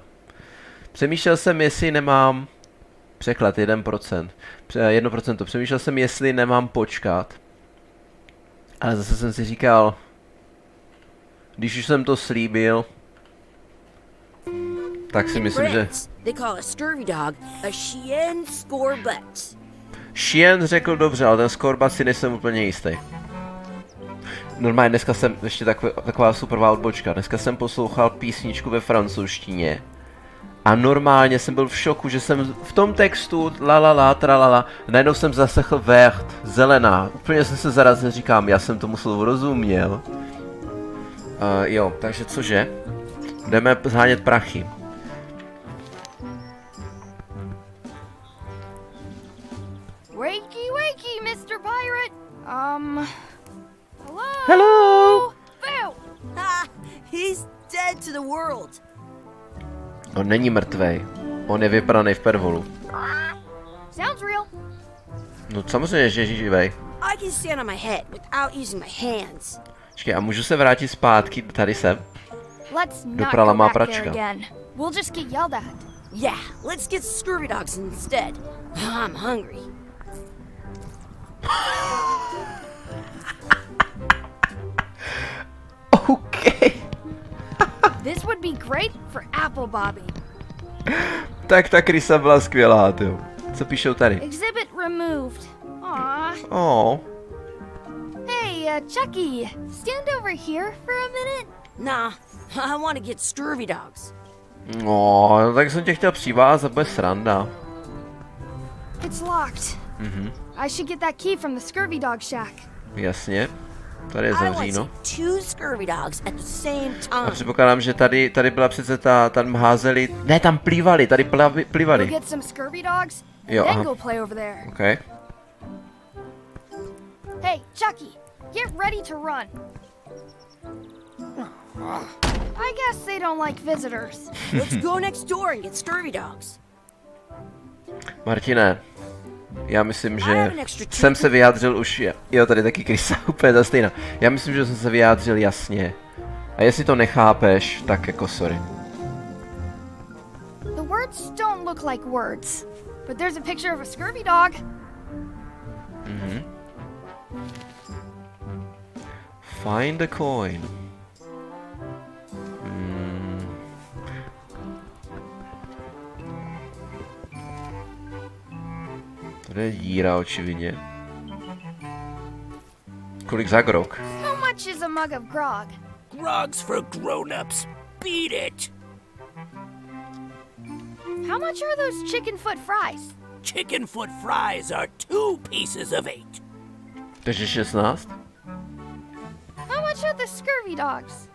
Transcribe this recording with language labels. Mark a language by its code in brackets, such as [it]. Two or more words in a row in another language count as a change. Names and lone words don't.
[cs] Přemýšlel jsem, jestli nemám překlad 1%. 1%. Přemýšlel jsem, jestli nemám počkat. Ale zase jsem si říkal, když už jsem to slíbil, tak si myslím, že... [en] They call a scurvy dog a [fr] chien scorbut. [cs] Chien řekl dobře, ale ten scorbut si nejsem úplně jistý. Normálně dneska jsem, ještě taková superová odbočka, dneska jsem poslouchal písničku ve francouzštině. A normálně jsem byl v šoku, že jsem v tom textu la tralala, najednou jsem zaslechl vert, zelená. Úplně jsem se zarazil, říkám, já jsem tomu slovu rozuměl. Jo, takže cože? Jdeme zhánět prachy. [en] Wakey, wakey, Mr. Pirate. Hello? Hello! Phil! Ha! He's dead to the world. [cs] On není mrtvej. On je vypraný v pervolu. [en] Sounds real. [cs] No samozřejmě, že je živej. [en] I can stand on my head without using my hands. [cs] Počkej, a můžu se vrátit zpátky tady sem? [en] Let's not [cs] Doprala [en] go [cs] má [en] back there [cs] pračka. [en] again. We'll just get yelled at. Yeah, let's get scurvy dogs instead. I'm hungry. OK. This would be great for apple bobbing. [cs] Tak ta krysa byla skvělá, jo. Co píšou tady? [en] Exhibit removed. Aw. Oh. Hey, Chucky, stand over here for a minute. Nah, I want to get scurvy dogs. [cs] No, tak jsem tě chtěl přivázat, bude sranda. [en] It's locked. I should get that key from the scurvy dog shack. [cs] Jasně. Tady je [en] I want [cs] zavříno. [en] two scurvy dogs at the same [cs] A [en] time. [cs] předpokládám, že tady byla přece tam házeli, ne, tam plývali, tady [en] Go [cs] plývali. [en] get some scurvy dogs, [cs] Jo, [en] then [cs] aha. [en] go play over there. Okay. Hey, Chucky, get ready to run. I guess they don't like visitors. Let's go next door and get scurvy dogs. [cs] Martine, já myslím, že jsem se vyjádřil už, jo, tady taky krysa, úplně ta stejná. Já myslím, že jsem se vyjádřil jasně. A jestli to nechápeš, tak jako sorry. [en] The words don't look like words, but there's a picture of a scurvy dog. Find a coin. [cs] Tady je díra, očividně. Kolik za grog? [en] How much is a mug of grog? Grog's for grown-ups. Beat it. How much are those chicken foot fries? Chicken foot fries are 2 pieces of 8. [cs] Takže 16? [en] How much are the scurvy dogs?